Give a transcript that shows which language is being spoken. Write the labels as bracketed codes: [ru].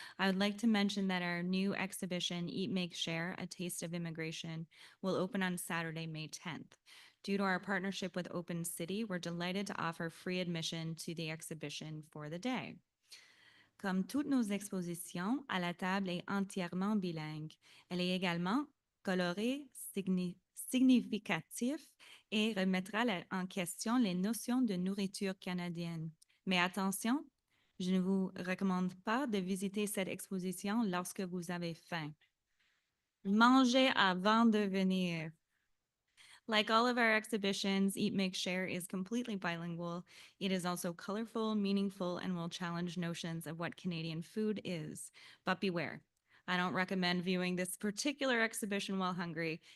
[en] I would like to mention that our new exhibition, Eat, Make, Share, A Taste of Immigration, will open on Saturday, May 10th. Due to our partnership with Open City, we're delighted to offer free admission to the exhibition for the day. [fr] Comme toutes nos expositions, à la table est entièrement bilingue. Elle est également colorée, significative et remettra en question les notions de nourriture canadienne. Mais attention, je ne vous recommande pas de visiter cette exposition lorsque vous avez faim. Mangez avant de venir. [en] Like all of our exhibitions, Eat, Make, Share is completely bilingual. It is also colorful, meaningful, and will challenge notions of what Canadian food is. But beware, I don't recommend viewing this particular exhibition while hungry.